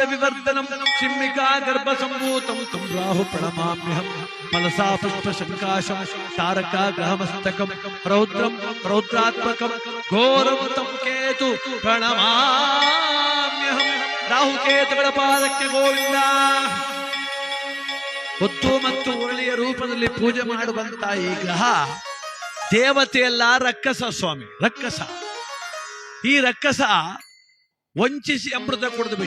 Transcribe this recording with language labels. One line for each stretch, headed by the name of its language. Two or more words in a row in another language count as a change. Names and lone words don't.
Sanskrit: विवर्धनम शिम्मिका गर्भ संभूतं तं राहु प्रणमाम्यहं मनसा पुष्प संकाशं तारका ग्रहमस्तकं रौद्रं रौद्रात्मकं घोरं तं के ರಾಹುಕೇತು ಪ್ರಣಮಾಮ್ಯಹಂ.
Kannada: ರಾಹುಕೇತುಗಳ ಪಾದಕ್ಕೆ ಗೋವಿಂದ. ಹೊತ್ತು ಮತ್ತು ಒಳ್ಳೆಯ ರೂಪದಲ್ಲಿ ಪೂಜೆ ಮಾಡುವಂತ ಈ ಗ್ರಹ ದೇವತೆಯಲ್ಲ, ರಕ್ಕಸ ಸ್ವಾಮಿ, ರಕ್ಕಸ. ಈ ರಕ್ಕಸ ವಂಚಿಸಿ ಅಮೃತ ಕುಡಿದು ಬಿಟ್ಟ.